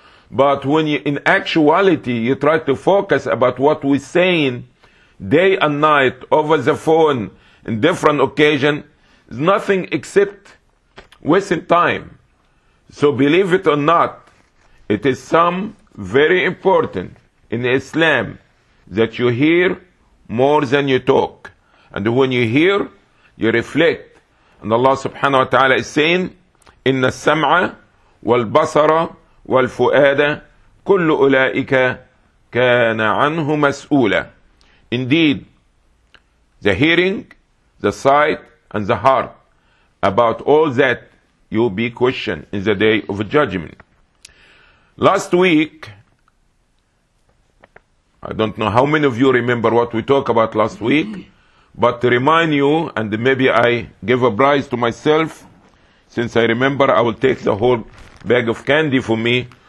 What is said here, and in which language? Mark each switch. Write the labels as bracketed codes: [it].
[en] But when you, in actuality, you try to focus about what we're saying day and night, over the phone, in different occasion, it's nothing except wasting time. So believe it or not, it is some very important in Islam that you hear more than you talk. And when you hear, you reflect. And Allah subhanahu wa ta'ala is saying, [ar] إِنَّ السَّمْعَ وَالْبَصَرَ وَالْفُؤَادَ كُلُّ أُولَٰئِكَ كَانَ عَنْهُ مَسْؤُولًا. [en] Indeed, the hearing, the sight, and the heart, about all that you'll be questioned in the day of judgment. Last week, I don't know how many of you remember what we talked about last week, but to remind you, and maybe I give a prize to myself, since I remember, I will take the whole bag of candy for me.